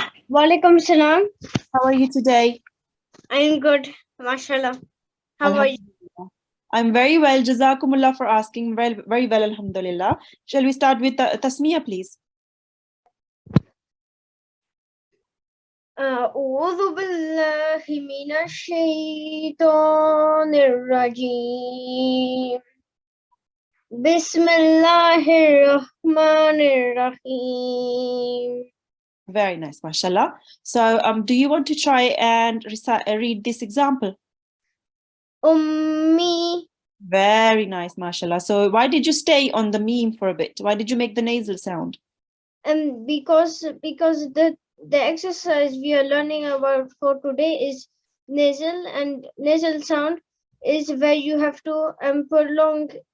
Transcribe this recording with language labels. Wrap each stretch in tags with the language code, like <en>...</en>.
<en>Walaikum salam. How are you today? I'm good, mashallah. How are you? Alhamdulillah. I'm very well. Jazakumullah for asking. Very, very well, alhamdulillah. Shall we start with Tasmiya, please?</en> <ar>أعوذ بالله من الشيطان الرجيم بسم الله الرحمن الرحيم.</ar> <en>Very nice, mashallah. So, do you want to try and read this example?</en> <ar>أمي.</ar> <en>Very nice, mashallah. So, why did you stay on the meme for a bit? Why did you make the nasal sound? Because the exercise we are learning about for today is nasal, and nasal sound is where you have to prolong.</en>